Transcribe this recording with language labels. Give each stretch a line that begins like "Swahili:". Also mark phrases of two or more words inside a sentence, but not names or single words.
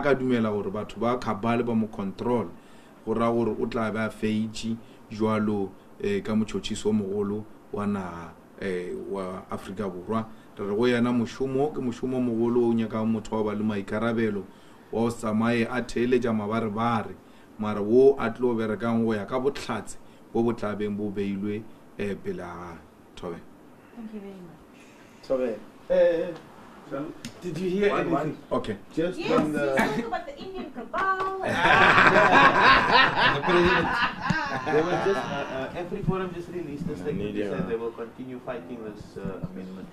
Northern Sotho: ka dumela gore batho ba cabal ba mo control go ra gore o tla ba feitši jwalo ka motšhotšišo mogolo wa naga wa Afrika Borwa re go yena mošomo ke mošomo mogolo o nyaka motho wa ba le maikarabelo wa o tsamaye a theeletša mabarebare mara wo a tlo berekang go ya ka bohlatse bo bo tla beng bo beilwe pele ga Thobe.
English: Thank you very much. Tobe. Did you hear anything? Okay. Just Yes, from you the... spoke about the Indian cabal. The president. They were just, every forum just released a statement that said they will continue fighting this amendment.